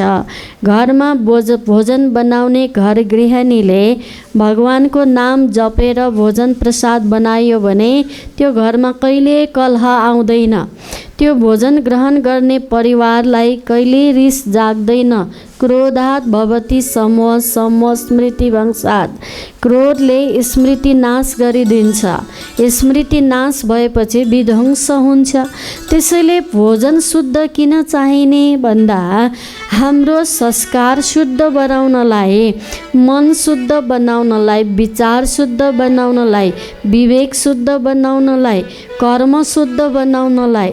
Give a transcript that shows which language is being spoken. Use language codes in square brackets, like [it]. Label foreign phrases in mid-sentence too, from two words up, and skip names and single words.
[ne] घरमा भोजन बनाउने घर गृहिणीले भगवानको नाम जपेर भोजन प्रसाद बनायो भने त्यो घरमा कहिले कलह आउँदैन। त्यो भोजन ग्रहण गर्ने परिवारलाई कहिले रिस जाग्दैन। [sa] क्रोधात् भवति समोह, समोह स्मृति भंसात्। [ne] क्रोधले स्मृति नाश गरिदिन्छ। स्मृति नाश भएपछि विध्वंस हुन्छ। त्यसैले भोजन शुद्ध किन चाहिने भन्दा हाम्रो संस्कार शुद्ध बनाउनलाई, मन शुद्ध बनाउनलाई, विचार शुद्ध बनाउनलाई, विवेक शुद्ध बनाउनलाई, कर्म शुद्ध बनाउनलाई।